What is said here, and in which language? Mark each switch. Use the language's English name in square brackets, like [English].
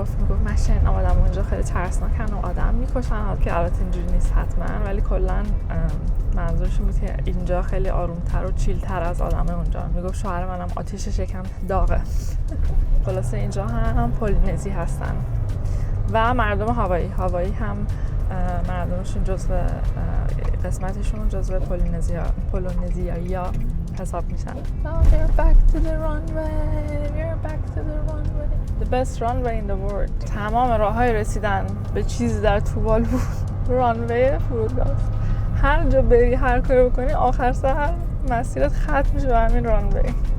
[Persian] میگفت من شنیدم آدم اونجا خیلی ترسناکن و آدم میکشن، که البته اینجوری نیست حتما، ولی کلا منظورش بود که اینجا خیلی آرومتر و چیلتر از آدم اونجا. میگفت شوهر منم آتیشش یکم داغه. خلاصه اینجا هم پولینزی هستن و مردم هوایی هم مردمشون جزو قسمتشون جزو پولینزیایی ها حساب میشن. [English] Now they're back to the runway. We're back to the runway. The best runway in the world. [Persian] تمام راههای رسیدن به چیزی در تووالو رانوی فرودگاه. هر جا بری، هر کاری بکنی، آخر سر مسیرت ختم میشه به همین رانوی.